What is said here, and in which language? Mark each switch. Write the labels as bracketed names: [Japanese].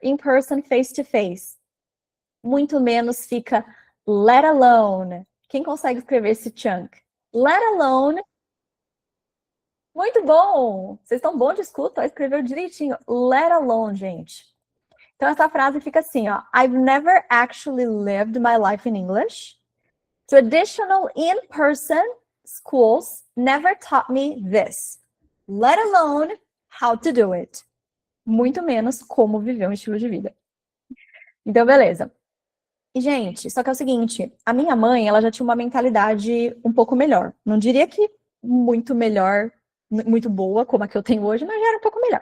[English] In person, face to face. [Portuguese] Muito menos fica [English] let alone. [Portuguese] Quem consegue escrever esse chunk? [English] Let alone. [Portuguese] Muito bom! Vocês estão bons de escuta, escreveu direitinho. [English] Let alone, [Portuguese] gente. Então, essa frase fica assim, ó. [English] I've never actually lived my life in English. Traditional in-person schools never taught me this. Let alone how to do it. [Portuguese] Muito menos como viver um estilo de vida. Então, beleza. E, gente, só que é o seguinte, a minha mãe, ela já tinha uma mentalidade um pouco melhor. Não diria que muito melhor, muito boa, como a que eu tenho hoje, mas já era um pouco melhor.